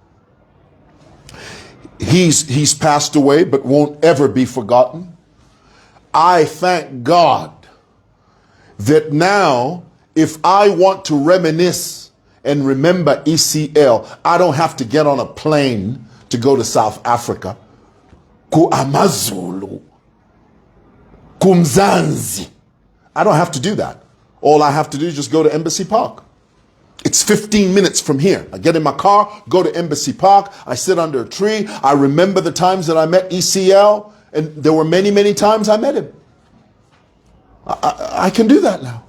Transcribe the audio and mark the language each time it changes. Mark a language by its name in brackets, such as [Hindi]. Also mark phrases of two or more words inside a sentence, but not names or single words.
[English] He's passed away but won't ever be forgotten. I thank God that now if I want to reminisce and remember EcL, I don't have to get on a plane to go to South Africa. [Bemba] Ku Amazulu. Kumzanzi. [English] I don't have to do that. All I have to do is just go to Embassy Park. It's 15 minutes from here. I get in my car, go to Embassy Park, I sit under a tree. I remember the times that I met EcL, and there were many, many times I met him. I can do that now.